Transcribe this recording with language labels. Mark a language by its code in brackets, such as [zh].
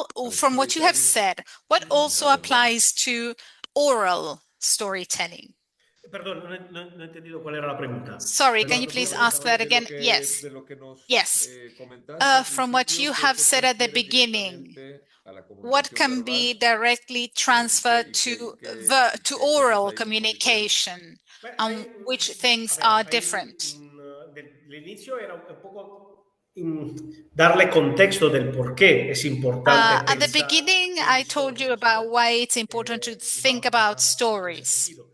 [en] from what you have said, what also applies to oral storytelling? [es] Perdón, no he entendido cuál era la pregunta. [en] Sorry, can you please ask that again? Yes. Yes. From what you have said at the beginning, what can be directly transferred to oral communication, and which things are different? [es] Del inicio era un poco darle contexto del por qué es importante. [en] At the beginning, I told you about why it's important to think about stories.